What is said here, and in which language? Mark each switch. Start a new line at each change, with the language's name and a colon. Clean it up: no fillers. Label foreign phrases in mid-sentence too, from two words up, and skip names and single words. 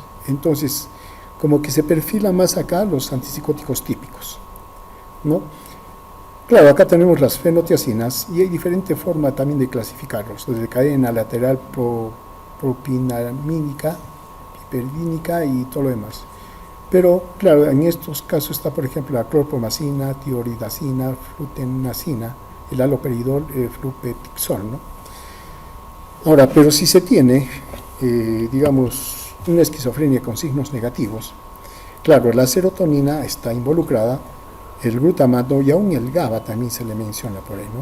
Spanish: Entonces, como que se perfila más acá los antipsicóticos típicos, ¿no? Claro, acá tenemos las fenotiacinas y hay diferente forma también de clasificarlos, desde cadena lateral propinamínica, hipervínica y todo lo demás. Pero, claro, en estos casos está, por ejemplo, la clorpromazina, tioridazina, flutenazina, el haloperidol, flupetixol, ¿no? Ahora, pero si se tiene, digamos, una esquizofrenia con signos negativos, claro, la serotonina está involucrada, el glutamato y aún el GABA también se le menciona por ahí, ¿no?